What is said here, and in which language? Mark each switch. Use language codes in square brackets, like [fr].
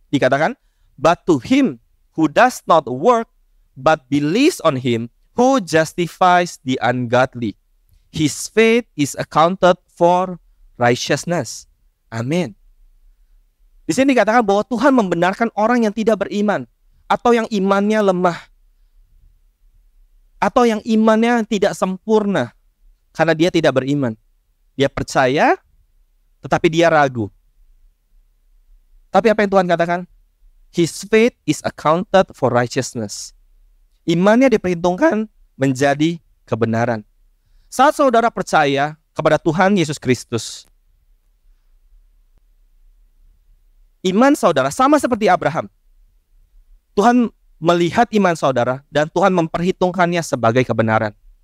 [id] Dikatakan, [en] but to him who does not work, but believes on him who justifies the ungodly, his faith is accounted for righteousness. [id] Amin. Di sini dikatakan bahwa Tuhan membenarkan orang yang tidak beriman, atau yang imannya lemah, atau yang imannya tidak sempurna, karena dia tidak beriman. Dia percaya, tetapi dia ragu. Tapi apa yang Tuhan katakan? [en] His faith is accounted for righteousness. [id] Imannya diperhitungkan menjadi kebenaran. Saat saudara percaya kepada Tuhan Yesus Kristus, iman saudara sama seperti Abraham. Tuhan melihat iman saudara dan Tuhan memperhitungkannya sebagai kebenaran.